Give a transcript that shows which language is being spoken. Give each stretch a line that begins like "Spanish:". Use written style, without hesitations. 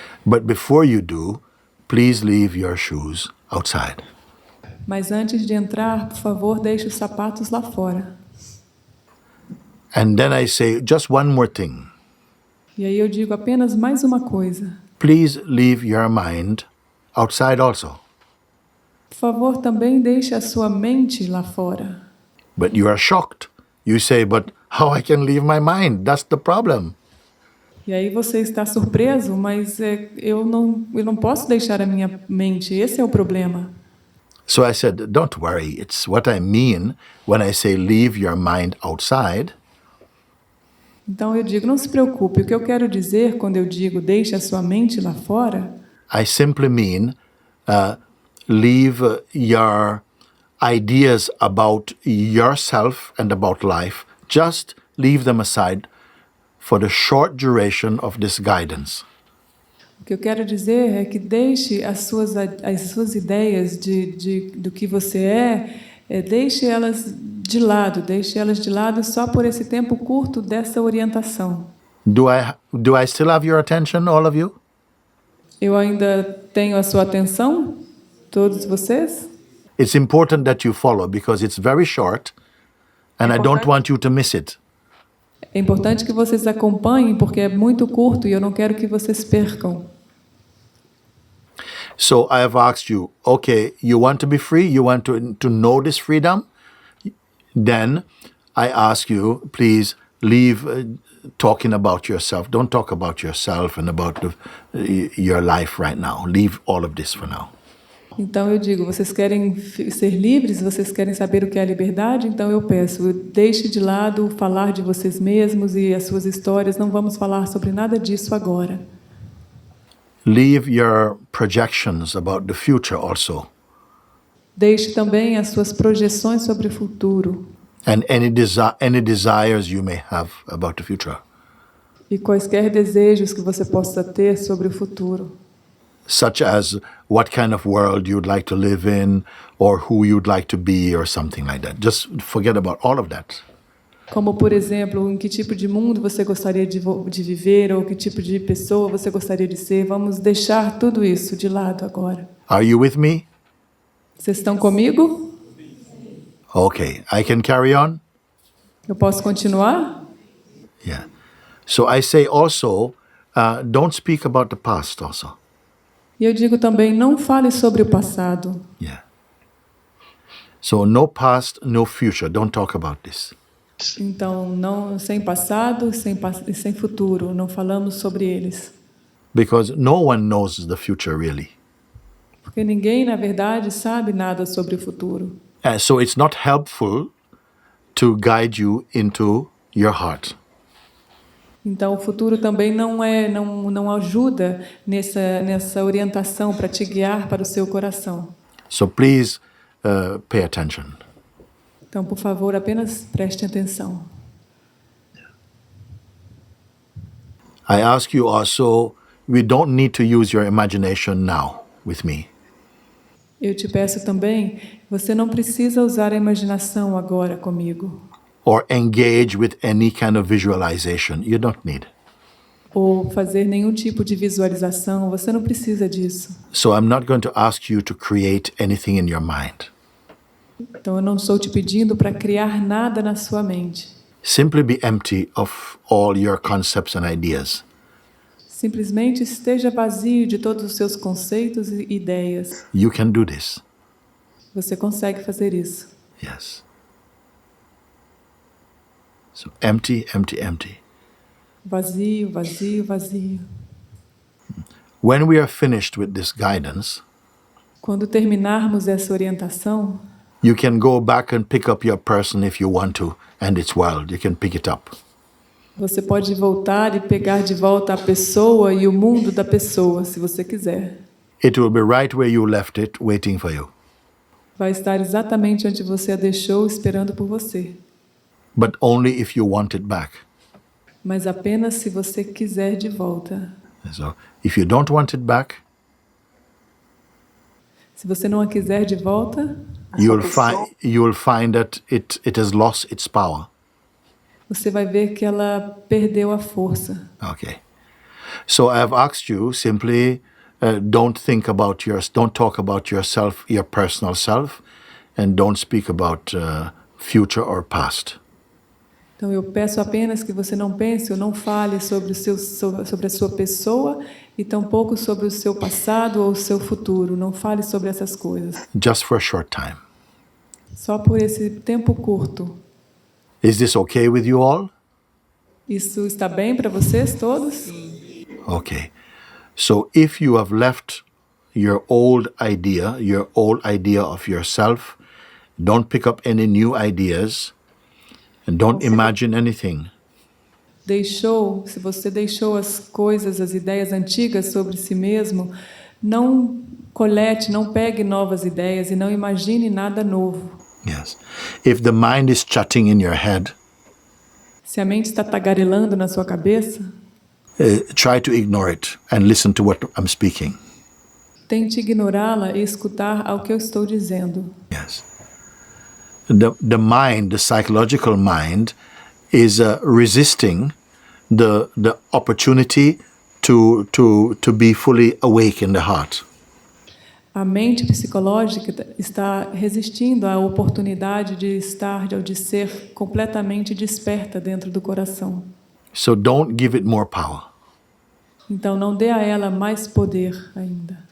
English: But before you do, please leave your shoes outside.
Portuguese: Mas antes de entrar, por favor, deixe os sapatos lá fora.
English: And then I say, just one more thing.
Portuguese: E aí eu digo apenas mais uma coisa.
English: Please leave your mind outside also.
Portuguese: Por favor, também deixe a sua mente lá fora.
English: But you are shocked. You say, but how I can leave my mind? That's the problem.
Portuguese: E aí você está surpreso, mas eu não posso deixar a minha mente. Esse é o problema.
English: So I said, don't worry. It's what I mean when I say leave your mind outside.
Portuguese: Então eu digo, não se preocupe. O que eu quero dizer quando eu digo deixe a sua mente lá fora,
English: I simply mean leave your ideas about yourself and about life. Just leave them aside for the short duration of this guidance.
Portuguese: o que eu quero dizer é que deixe as suas ideias do que você deixe elas de lado só por esse tempo curto dessa orientação.
English: Do I still have your attention, all of you?
Portuguese: Eu ainda tenho a sua atenção, todos vocês?
English: It's important that you follow because it's very short and I don't want you to miss it.
Portuguese: É importante que vocês acompanhem, porque é muito curto e eu não quero que vocês percam.
English: So I have asked you, okay, you want to be free? You want to know this freedom? Then I ask you, please leave talking about yourself. Don't talk about yourself and about your life right now. Leave all of this for now.
Portuguese: Então eu digo, vocês querem ser livres? Vocês querem saber o que é a liberdade? Então eu peço, deixe de lado falar de vocês mesmos e as suas histórias. Não vamos falar sobre nada disso agora.
English: Leave your projections about the future also.
Portuguese: Deixe também as suas projeções sobre o futuro.
English: And any desires you may have about the future.
Portuguese: E quaisquer desejos que você possa ter sobre o futuro.
English: Such as what kind of world you'd like to live in, or who you'd like to be, or something like that. Just forget about all of that.
Portuguese: Como, por exemplo, em que tipo de mundo você gostaria de viver, ou que tipo de pessoa você gostaria de ser. Vamos deixar tudo isso de lado agora.
English: Are you with me?
Portuguese: Vocês estão comigo?
English: Okay, I can carry on?
Portuguese: Eu posso continuar?
English: Yeah. So I say also, don't speak about the past also.
Portuguese: E eu digo também, não fale sobre o passado.
English: Yeah. So no past, no future. Don't talk about this.
Portuguese: Então, não, sem passado e sem futuro. Não falamos sobre eles.
English: Because no one knows the future really.
Portuguese: Porque ninguém, na verdade, sabe nada sobre o futuro.
English: So it's not helpful to guide you into your heart.
Portuguese: Então, o futuro também não ajuda nessa orientação para te guiar para o seu coração.
English: So please pay attention.
Portuguese: Então, por favor, apenas preste atenção.
English: I ask you also, we don't need to use your imagination now with me.
Portuguese: Eu te peço também, você não precisa usar a imaginação agora comigo.
English: Or engage with any kind of visualization. You don't need.
Portuguese: Ou fazer nenhum tipo de visualização, você não precisa disso.
English: So I'm not going to ask you to create anything in your mind.
Portuguese: Então eu não estou te pedindo para criar nada na sua mente.
English: Simply be empty of all your concepts and ideas.
Portuguese: Simplesmente esteja vazio de todos os seus conceitos e ideias.
English: You can do this.
Portuguese: Você consegue fazer isso.
English: Yes. So empty, empty, empty.
Portuguese: Vazio, vazio, vazio.
English: When we are finished with this guidance,
Portuguese: quando terminarmos essa orientação,
English: you can go back and pick up your person if you want to, and its world. You can pick it up.
Portuguese: Você pode voltar e pegar de volta a pessoa e o mundo da pessoa, se você quiser.
English: It will be right where you left it, waiting for you.
Portuguese: Vai estar exatamente onde você a deixou, esperando por você.
English: But only if you want it back.
Portuguese: Mas apenas se você quiser de volta.
English: So, if you don't want it back,
Portuguese: se você não a quiser de volta,
English: you will find that it has lost its power.
Portuguese: Você vai ver que ela perdeu a força.
English: Okay. So I have asked you simply, don't talk about yourself, your personal self, and don't speak about future or past.
Portuguese: Então eu peço apenas que você não pense ou não fale sobre a sua pessoa e tampouco sobre o seu passado ou o seu futuro. Não fale sobre essas coisas.
English: Just for a short time.
Portuguese: Só por esse tempo curto.
English: Is this okay with you all?
Portuguese: Isso está bem para vocês todos?
English: Okay. So if you have left your old idea of yourself, don't pick up any new ideas and don't imagine anything.
Portuguese: Se você deixou as coisas, as ideias antigas sobre si mesmo, não colete, não pegue novas ideias e não imagine nada novo.
English: Yes. If the mind is chatting in your head,
Portuguese: se a mente está tagarelando na sua cabeça,
English: try to ignore it and listen to what I'm speaking.
Portuguese: Tente ignorá-la e escutar ao que eu estou dizendo.
English: Yes. The mind, the psychological mind, is resisting the opportunity to be fully awake in the heart.
Portuguese: A mente psicológica está resistindo à oportunidade de estar, de ser completamente desperta dentro do coração.
English: So don't give it more power.
Portuguese: Então não dê a ela mais poder ainda.